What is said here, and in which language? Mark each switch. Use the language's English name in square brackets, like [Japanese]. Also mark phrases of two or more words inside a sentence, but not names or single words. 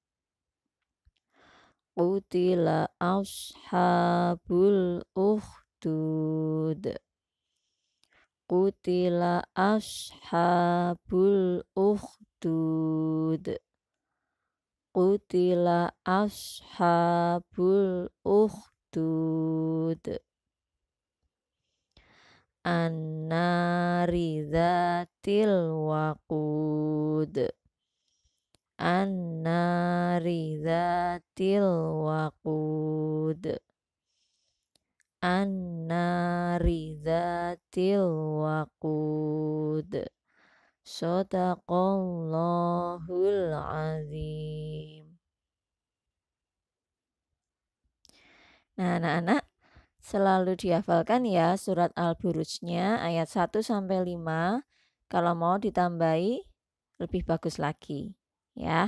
[Arabic] قتل أصحاب الأخدود. قتل أصحاب الأخدود. قتل أصحاب الأخدود. النار ذات الوقود. النار ذات الوقود. النار ذات الوقود. صدق الله العظيم. [Indonesian] Nah, anak-anak selalu dihafalkan ya surat Al-Burujnya ayat 1 sampai 5. Kalau mau ditambahi lebih bagus lagi ya.